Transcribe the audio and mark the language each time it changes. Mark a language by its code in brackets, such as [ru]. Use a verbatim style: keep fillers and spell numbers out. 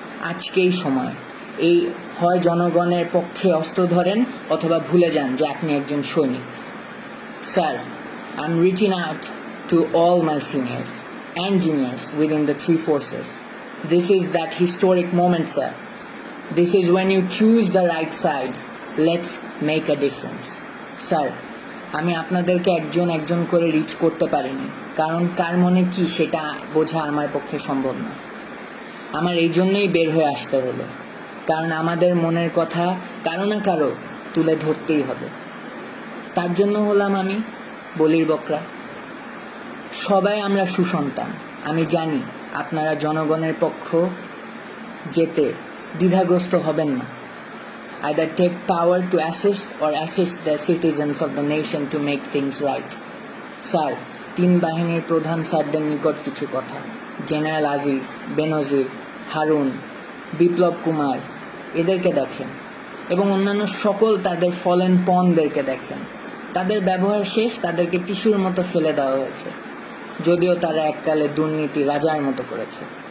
[bn] আজকেই সময়, এই হয় জনগণের পক্ষে অস্ত্র ধরেন অথবা ভুলে যান যে আপনি একজন সৈনিক। [en] Sir, I am reaching out to all my seniors and juniors within the three forces. This is that historic moment sir. This is when you choose the right side. Let's make a difference. [bn] Sir, আমি আপনাদেরকে একজন একজন করে rich করতে পারিনি, কারণ কার মনে কি সেটা বোঝা আমার পক্ষে সম্ভব না। আমার এই জন্যই বের হয়ে আসতে হলো, কারণ আমাদের মনের কথা কারো না কারো তুলে ধরতেই হবে। তার জন্য হলাম আমি বলির বকরা। সবাই আমরা সুসন্তান। আমি জানি আপনারা জনগণের পক্ষ যেতে দ্বিধাগ্রস্ত হবেন না। [en] Either take power to assist or assist the citizens of the nation to make things right. [bn] Sir, তিন বাহিনীর প্রধান স্যারদের নিকট কিছু কথা। জেনারেল আজিজ, বেনজির, হারুন, বিপ্লব কুমার, এদেরকে দেখেন এবং অন্যান্য সকল তাদের ফলেন পনদেরকে দেখেন। তাদের ব্যবহার শেষ, তাদেরকে টিস্যুর মতো ফেলে দেওয়া হয়েছে, যদিও তারা এককালে দুর্নীতি রাজার মতো করেছে।